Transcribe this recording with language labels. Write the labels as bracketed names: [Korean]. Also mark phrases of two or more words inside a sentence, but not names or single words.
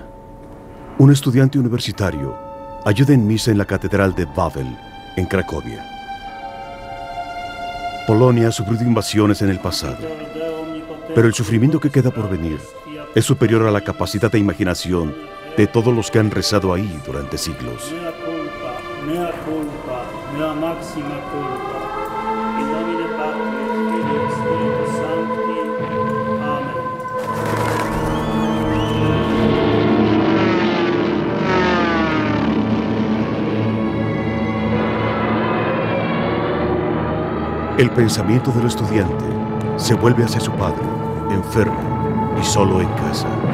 [Spanish] Un estudiante universitario ayuda en misa en la Catedral de Wawel, en Cracovia. Polonia ha sufrido invasiones en el pasado, pero el sufrimiento que queda por venir es superior a la capacidad de imaginación de todos los que han rezado ahí durante siglos. [Latin] Mea culpa, mea máxima culpa. In nomine Patris, Filii et Spiritus Sancti. Amen. [Spanish] El pensamiento del estudiante se vuelve hacia su padre, enfermo y solo en casa.